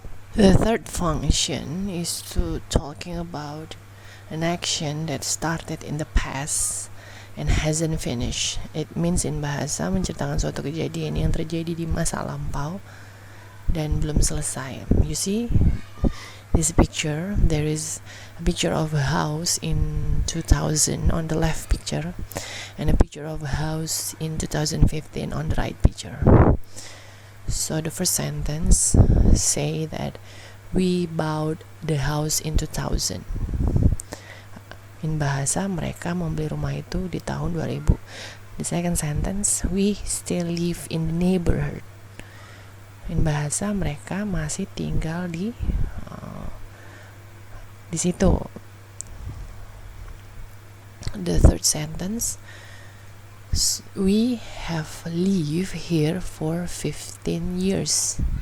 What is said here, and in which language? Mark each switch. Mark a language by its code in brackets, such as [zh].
[en] The third function is to talking about an action that started in the past and hasn't finished. It means in bahasa [id] menceritakan suatu kejadian yang terjadi di masa lampau dan belum selesai. [en] You see this picture, there is a picture of a house in 2000 on the left picture and a picture of a house in 2015 on the right picture. So the first sentence say that we bought the house in 2000. In bahasa, [id] mereka membeli rumah itu di tahun 2000. [en] The second sentence, we still live in the neighborhood. In bahasa, [id] mereka masih tinggal di situ. [en] The third sentence, we have lived here for 15 years.